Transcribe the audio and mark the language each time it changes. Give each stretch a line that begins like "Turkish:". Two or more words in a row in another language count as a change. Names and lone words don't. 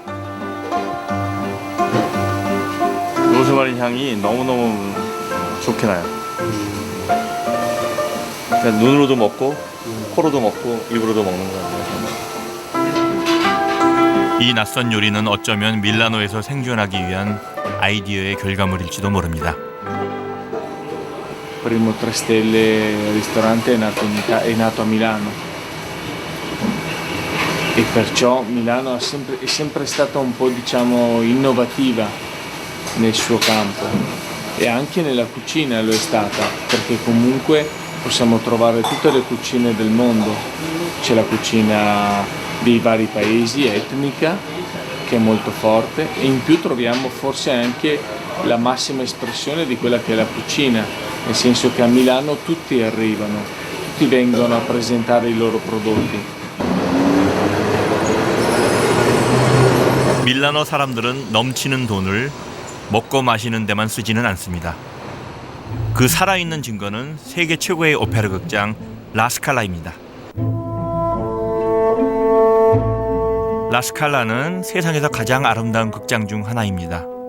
Korean: 로즈마리 향이 너무너무 좋게 나요. 그냥 눈으로도 먹고 코로도 먹고 입으로도 먹는 것 같아요. 이 낯선 요리는 어쩌면 밀라노에서 생존하기 위한 아이디어의 결과물일지도 모릅니다.
Italian: Primo 3 stelle ristorante è nato a Milano e perciò Milano è sempre stata un po', diciamo, innovativa nel suo campo e anche nella cucina lo è stata, perché comunque possiamo trovare tutte le cucine del mondo. C'è la cucina dei vari paesi etnica che è molto forte e in più troviamo forse anche la massima espressione di quella che è la cucina, nel senso che a Milano tutti arrivano, tutti vengono a presentare i loro prodotti.
Korean: 밀라노 사람들은 넘치는 돈을 먹고 마시는 데만 쓰지는 않습니다. 그 살아있는 증거는 세계 최고의 오페라 극장 라스칼라입니다. 라스칼라는 세상에서 가장 아름다운 극장 중 하나입니다.